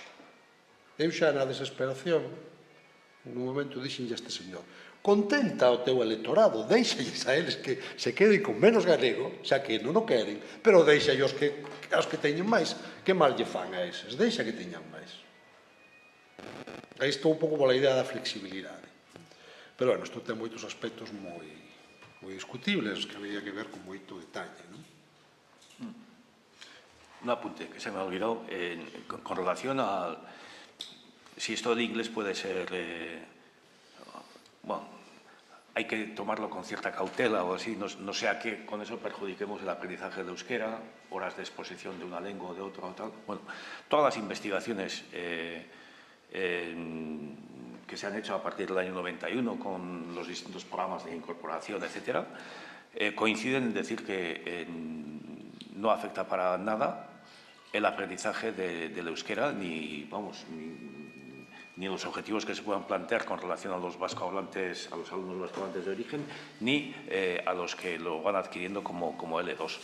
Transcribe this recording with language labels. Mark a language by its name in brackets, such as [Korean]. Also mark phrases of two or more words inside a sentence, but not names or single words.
[Galician] Eu xa na desesperación, nun momento dixenlle a este señor, contenta o teu electorado, deixalles a eles que se queden con menos galego, xa que non o queren, pero deixalles aos que teñen máis, que mal lle fan a eses, deixa que teñan máis. Aí estou un pouco pola idea da flexibilidade. Pero, bueno, isto ten moitos aspectos moi discutibles que habría que ver con moito detalle, non? [Spanish] Un apunte que se me ha olvidado con relación al si esto del inglés puede ser, bueno, hay que tomarlo con cierta cautela o así, no sea que con eso perjudiquemos el aprendizaje del euskera, horas de exposición de una lengua o de otra o tal. Bueno, todas las investigaciones que se han hecho a partir del año 91 con los distintos programas de incorporación, etcétera, coinciden en decir que no afecta para nada el aprendizaje del euskera ni los objetivos que se puedan plantear con relación a los vascohablantes, a los alumnos vascohablantes de origen, ni a los que lo van adquiriendo como L2.